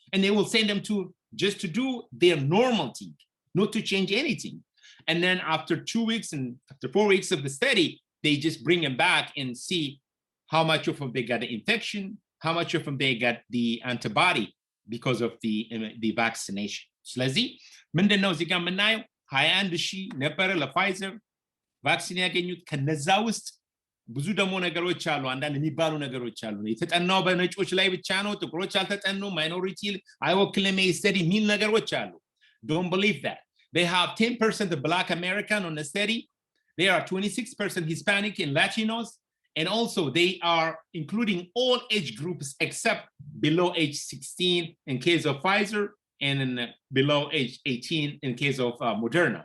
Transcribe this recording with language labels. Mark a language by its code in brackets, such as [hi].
[en] And they will send them to just to do their normal thing, not to change anything. And then after 2 weeks and after 4 weeks of the study, they just bring them back and see how much of them they got the infection, how much of them they got the antibody because of the vaccination. [am] ስለዚህ ምንድነው እዚህ ጋር የምናየው 21,000 ነበረ ለፋይዘር ቫክሲን ያገኙት። ከነዛ ውስጥ ብዙ ደግሞ ነገሮች አሉ፣ አንዳንድ የሚባሉ ነገሮች አሉ። የተጠናው በነጮች ላይ ብቻ ነው፣ ጥቁሮች አልተጠኑ፣ ማይኖሪቲ አይወክልም ስተዲ የሚል ነገሮች አሉ። [en] Don't believe that. They have 10% of Black American on the study. There are 26% Hispanic and Latinos. And also they are including all age groups except below age 16 in case of Pfizer and below age 18 in case of Moderna.